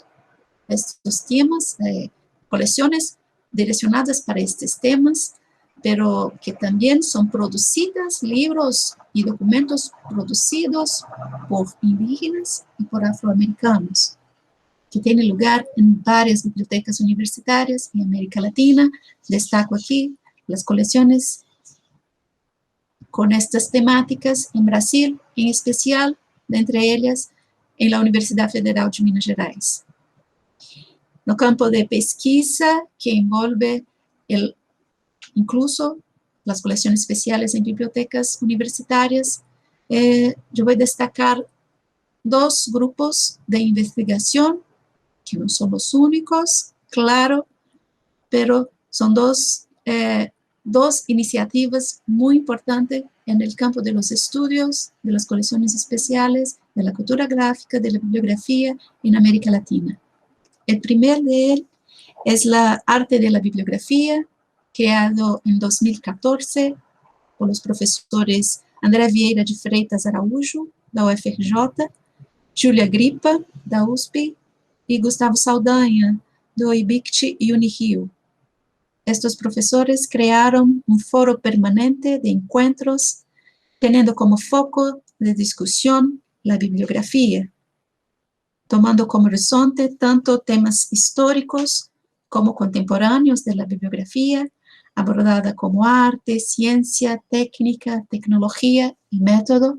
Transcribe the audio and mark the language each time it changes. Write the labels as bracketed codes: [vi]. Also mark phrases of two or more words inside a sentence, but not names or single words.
[es] Estos temas, colecciones direccionadas para estos temas, pero que también son producidas, libros y documentos producidos por indígenas y por afroamericanos, que tienen lugar en varias bibliotecas universitarias en América Latina. Destaco aquí las colecciones con estas temáticas en Brasil, en especial, de entre ellas, en la Universidad Federal de Minas Gerais. [pt] No campo de pesquisa, que envolve [es] incluso las colecciones especiales en bibliotecas universitarias, yo voy a destacar dos grupos de investigación, que no son los únicos, claro, pero son dos iniciativas muy importantes en el campo de los estudios, de las colecciones especiales, de la cultura gráfica, de la bibliografía en América Latina. El primer de él es la Arte de la Bibliografía, creado en 2014 por los profesores André Vieira de Freitas Araújo, da UFRJ, Júlia Grippa, da USP, y Gustavo Saldanha, do IBICT y Unirio. Estos profesores crearon un foro permanente de encuentros, teniendo como foco de discusión la bibliografía, tomando como horizonte tanto temas históricos como contemporáneos de la bibliografía, abordada como arte, ciencia, técnica, tecnología y método.